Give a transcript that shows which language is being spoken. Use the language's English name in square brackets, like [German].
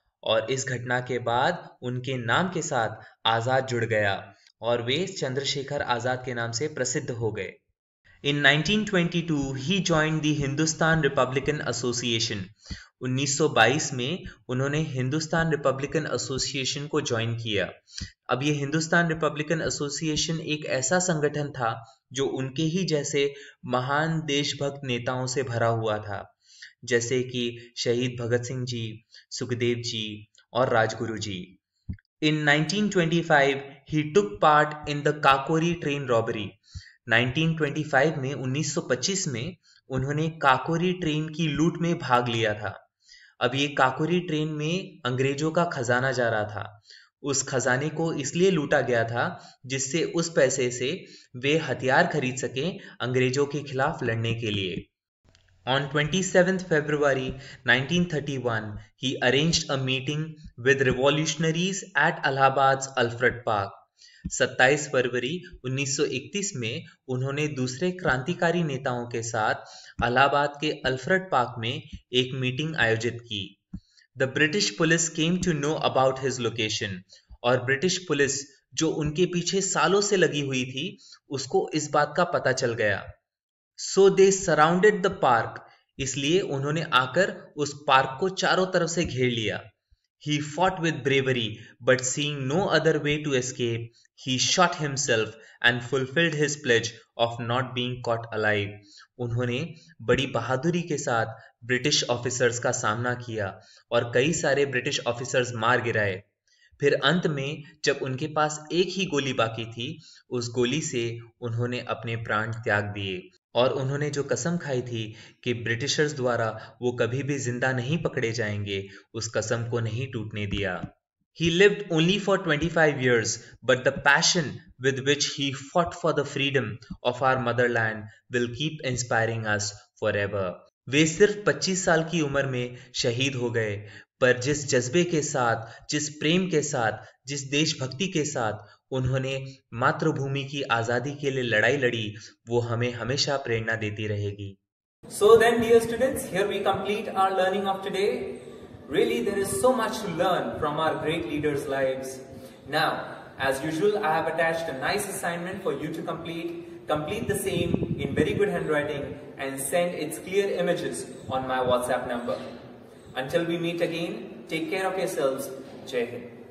[Hindi] और इस घटना के बाद उनके नाम के साथ आजाद जुड़ गया और वे चंद्रशेखर आजाद के नाम से प्रसिद्ध हो गए। [English] In 1922, he joined the Hindustan Republican Association. [Hindi] 1922 में उन्होंने हिंदुस्तान रिपब्लिकन एसोसिएशन को ज्वाइन किया। अब ये हिंदुस्तान रिपब्लिकन एसोसिएशन एक ऐसा संगठन था जो उनके ही जैसे महान देशभक्त नेताओं से भरा हुआ था, जैसे कि शहीद भगत सिंह जी, सुखदेव जी और राजगुरु जी। In 1925, he took part in the Kakori train robbery. 1925 में 1925 में उन्होंने काकोरी ट्रेन की लूट में भाग लिया था। अब ये काकोरी ट्रेन में अंग्रेजों का खजाना जा रहा था। उस खजाने को इसलिए लूटा गया था जिससे उस पैसे से वे हथियार खरीद सकें अंग्रेजों के खिलाफ लड़ने के लिए। [English] On 27th February 1931, he arranged a meeting with revolutionaries at Allahabad's Alfred Park. [Hindi] 27 फरवरी 1931 में उन्होंने दूसरे क्रांतिकारी नेताओं के साथ इलाहाबाद के अल्फ्रेड पार्क में एक मीटिंग आयोजित की। [English] the British police came to know about his location, [Hindi] और ब्रिटिश पुलिस जो उनके पीछे सालों से लगी हुई थी उसको इस बात का पता चल गया। [English] so they surrounded the park, [Hindi] इसलिए उन्होंने आकर उस पार्क को चारों तरफ से घेर लिया। [English] He fought with bravery, but seeing no other way to escape, he shot himself and fulfilled his pledge of not being caught alive. [Hindi] उन्होंने बड़ी बहादुरी के साथ ब्रिटिश ऑफिसर्स का सामना किया और कई सारे ब्रिटिश ऑफिसर्स मार गिराए। फिर अंत में जब उनके पास एक ही गोली बाकी थी, उस गोली से उन्होंने अपने प्राण त्याग दिए और उन्होंने जो कसम खाई थी कि ब्रिटिशर्स द्वारा वो कभी भी जिंदा नहीं पकड़े जाएंगे, उस कसम को नहीं टूटने दिया। [English] He lived only for 25 years, but the passion with which he fought for the freedom of our motherland will keep inspiring us forever. [Hindi] वे सिर्फ 25 साल की उम्र में शहीद हो गए, पर जिस जज्बे के साथ, जिस प्रेम के साथ, जिस देशभक्ति के साथ उन्होंने मातृभूमि की आजादी के लिए लड़ाई लड़ी, वो हमें हमेशा प्रेरणा देती रहेगी। [English] So then, dear students, here we complete our learning of today. Really, there is so much to learn from our great leaders' lives. Now, as usual, I have attached a nice assignment for you to complete. Complete the same in very good handwriting and send its clear images on my WhatsApp number. Until we meet again, take care of yourselves. Jai Hind.